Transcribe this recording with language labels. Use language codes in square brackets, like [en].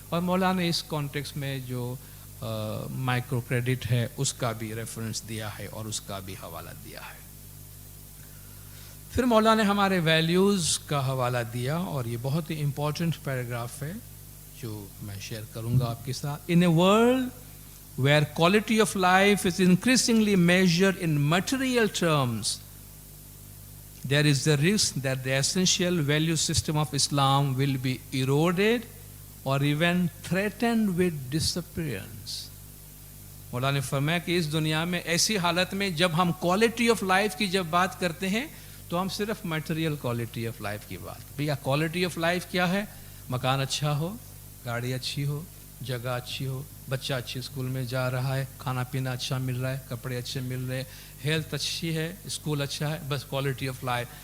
[hi] और मौला ने इस कॉन्टेक्स्ट में जो माइक्रो क्रेडिट है उसका भी रेफरेंस दिया है और उसका भी हवाला दिया है. फिर मौला ने हमारे वैल्यूज़ का हवाला दिया और ये बहुत ही इम्पोर्टेंट पैराग्राफ है जो मैं शेयर करूँगा आपके साथ. [en] In a world where quality of life is increasingly measured in material terms, there is the risk that the essential value system of Islam will be eroded or even threatened with disappearance. [hi] मौला ने फरमाया कि इस दुनिया में ऐसी हालत में जब हम क्वालिटी ऑफ लाइफ की जब बात करते हैं तो हम सिर्फ मटेरियल क्वालिटी ऑफ लाइफ की बात. भैया क्वालिटी ऑफ लाइफ क्या है? मकान अच्छा हो, गाड़ी अच्छी हो, जगह अच्छी हो, बच्चा अच्छी स्कूल में जा रहा है, खाना पीना अच्छा मिल रहा है, कपड़े अच्छे मिल रहे हैं, हेल्थ अच्छी है, स्कूल अच्छा है, बस क्वालिटी ऑफ लाइफ.